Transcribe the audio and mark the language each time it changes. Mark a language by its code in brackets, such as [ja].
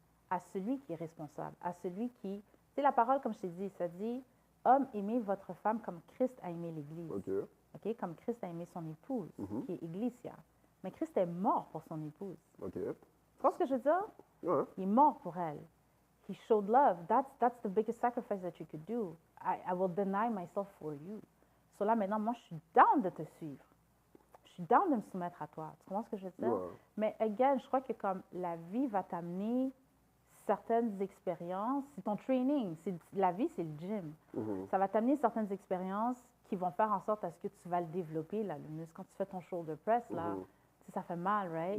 [fr] À celui qui est responsable, à celui qui... Tu sais, la parole, comme je t'ai dit, ça dit, homme, aimez votre femme comme Christ a aimé l'Église. OK. OK? Comme Christ a aimé son épouse, qui est Ecclesia. Mais Christ est mort pour son épouse. OK. Tu vois ce que je veux dire? Ouais. Il est mort pour elle. [en] He showed love. That's the biggest sacrifice that you could do. I will deny myself for you. [fr] So là, maintenant, moi, je suis down de te suivre. Je suis down de me soumettre à toi. Tu comprends ce que je veux dire? Ouais. Mais, again, je crois que comme la vie va t'amener certaines expériences, c'est ton training. La vie, c'est le gym. Ça va t'amener certaines expériences qui vont faire en sorte à ce que tu vas le développer, là, le muscle. Quand tu fais ton shoulder press, là, tu sais, ça fait mal, right?